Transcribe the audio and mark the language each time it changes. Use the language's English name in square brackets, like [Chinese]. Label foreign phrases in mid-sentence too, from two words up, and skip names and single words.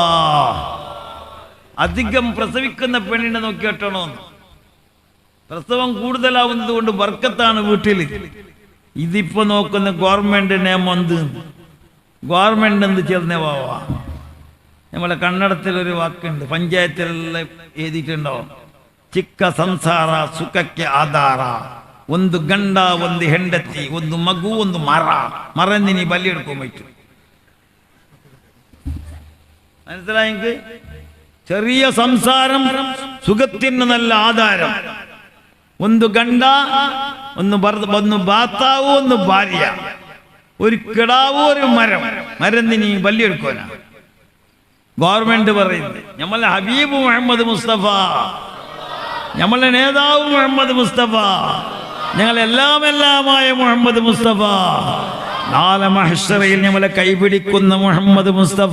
[Malayalam] അധികം പ്രസവിക്കുന്ന പെണ്ണിനെ നോക്കി കെട്ടണോ. പ്രസവം കൂടുതലാവുന്നത് കൊണ്ട് ബർക്കത്താണ് വീട്ടിൽ. ഇതിപ്പോ നോക്കുന്ന ഗവൺമെന്റ് നിയമം എന്ത്? ഗവൺമെന്റ് എന്ത് ചേർന്ന പോവാ. നമ്മളെ കന്നഡത്തിലൊരു വാക്കുണ്ട്, പഞ്ചായത്തിലെല്ലാം എഴുതിയിട്ടുണ്ടോ, [Kannada] ಚಿಕ್ಕ ಸಂಸಾರ ಸುಖಕ್ಕೆ ಆಧಾರ, ಒಂದು ಗಂಡ ಒಂದು ಹೆಂಡತಿ ಒಂದು ಮಗು ಒಂದು ಮರ, [Malayalam] മറന്നിനി ബലിയെടുക്കാൻ പറ്റും. മനസ്സിലായെങ്കിൽ ചെറിയ സംസാരം സുഖത്തിന് നല്ല ആധാരം. [Kannada] ಒಂದು ಗಂಡ [Malayalam] ಒಂದು ഭർത്താവ് ഒന്ന് ഭാര്യ, ഒരു കിടാവ് ഒരു മരം, മരന്നിനി ബലിയെടുക്കാന ഗവൺമെന്റ് പറയുന്നത്. നമ്മളെ ഹബീബ് മുഹമ്മദ് മുസ്തഫ, നമ്മളെ നേതാവ് മുഹമ്മദ് മുസ്തഫ ഞങ്ങളെല്ലാമെല്ലാമായ മുഹമ്മദ് മുസ്തഫ, നാളെ മഹ്ശറയിൽ ഞങ്ങളെ കൈപിടിക്കുന്ന മുഹമ്മദ് മുസ്തഫ.